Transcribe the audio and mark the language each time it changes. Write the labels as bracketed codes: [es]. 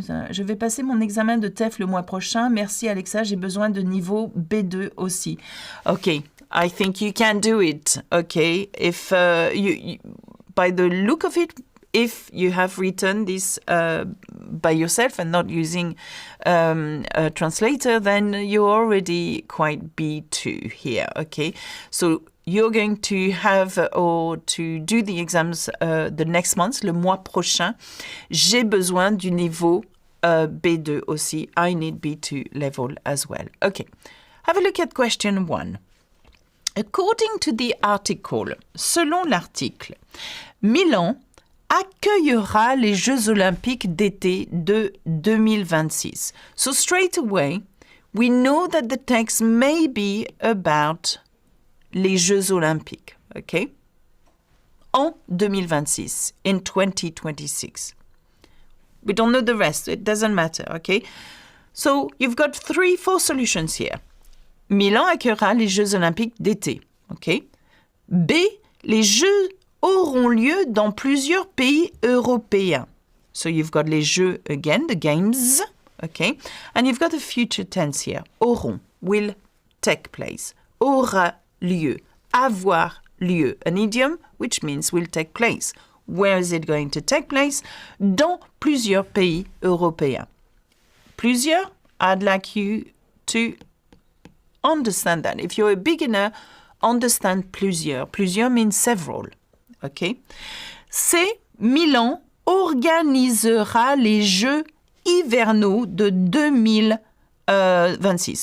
[fr] Je vais passer mon examen de TEF le mois prochain. Merci Alexa, j'ai besoin de niveau B2 aussi. [en] Okay, I think you can do it. Okay, if you by the look of it, if you have written this by yourself and not using a translator, then you're already quite B2 here. Okay, so you're going to have or to do the exams the next month, [fr] le mois prochain. J'ai besoin du niveau B2 aussi. [en] I need B2 level as well. Okay, have a look at question 1. According to the article, [fr] selon l'article, Milan accueillera les Jeux Olympiques d'été de 2026. [en] So straight away, we know that the text may be about les Jeux Olympiques, okay? [fr] En 2026, [en] in 2026. We don't know the rest, it doesn't matter, okay? So you've got 4 solutions here. [fr] Milan accueillera les Jeux Olympiques d'été, okay? B, les Jeux auront lieu dans plusieurs pays européens. [en] So you've got les Jeux again, the games, okay? And you've got a future tense here. Auront, will take place. [fr] Aura lieu, avoir lieu, [en] an idiom which means will take place. Where is it going to take place? [fr] Dans plusieurs pays européens. [en] Plusieurs, I'd like you to understand that. If you're a beginner, understand plusieurs. Plusieurs means several. Okay? [fr] C, Milan organisera les Jeux hivernaux de 2026.